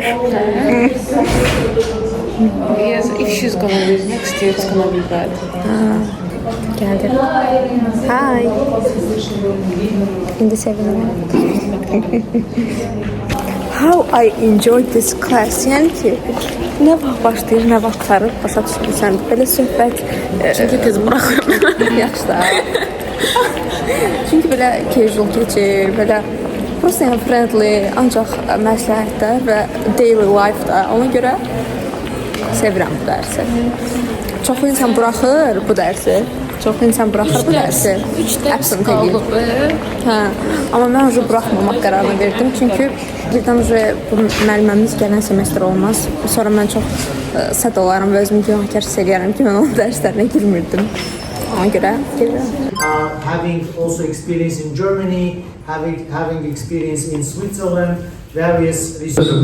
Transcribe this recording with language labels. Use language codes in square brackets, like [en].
[en] Yes, if she's gonna leave next year, it's gonna be bad. [az] Geldi. Hi. İndi sevindim. [en] How I enjoyed this class. [az] Yəni ki, nə vaxt başlayır, nə vaxt qurtarır, başa düşürsən. Belə söhbət. Çünki tez buraxıram. Yaxşı da. Çünki belə casual keçir, belə prosta yəni friendly, ancaq məsləhətdə və daily life-da. Ona görə sevirəm bu dərsi. Çox insan buraxır bu dərsi. Çox insan buraxır bu dərsi. 3 dərs qalıb. Hə, amma mən уже buraxmamaq qərarını verdim. Çünki birdən bu müəlliməmiz gələn semestr olmaz. Sonra mən çox səd olarım və özümü günahkar hiss eləyərəm ki, mən onun dərslərinə girmirdim. Ona görə gedirəm. [en] Having also experience in Germany, having experience in Switzerland, various resources.